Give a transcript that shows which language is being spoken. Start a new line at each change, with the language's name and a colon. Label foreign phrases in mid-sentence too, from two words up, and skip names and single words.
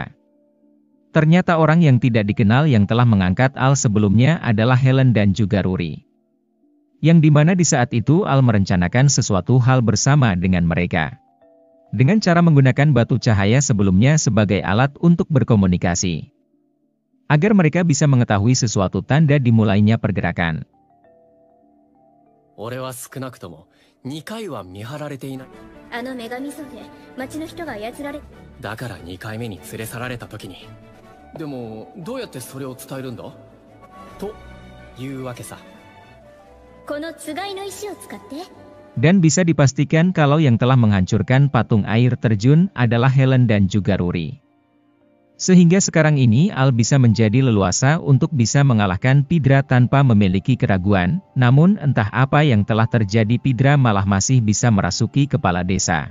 Indonesian: Ternyata orang yang tidak dikenal yang telah mengangkat Al sebelumnya adalah Helen dan juga Ruri. Yang dimana di saat itu Al merencanakan sesuatu hal bersama dengan mereka. Dengan cara menggunakan batu cahaya sebelumnya sebagai alat untuk berkomunikasi. Agar mereka bisa mengetahui sesuatu tanda dimulainya pergerakan.
Japanese: 俺は少なくとも2回は見張られていない。あの女神像で町の人が操られ。だから2回目に連れ去られた時に。でもどうやってそれを伝えるんだというわけさ。このつがいの石を使って。
Indonesian: Dan bisa dipastikan kalau yang telah menghancurkan patung air terjun adalah Helen dan juga Ruri. Sehingga sekarang ini Al bisa menjadi leluasa untuk bisa mengalahkan Pidra tanpa memiliki keraguan, namun entah apa yang telah terjadi Pidra malah masih bisa merasuki kepala desa.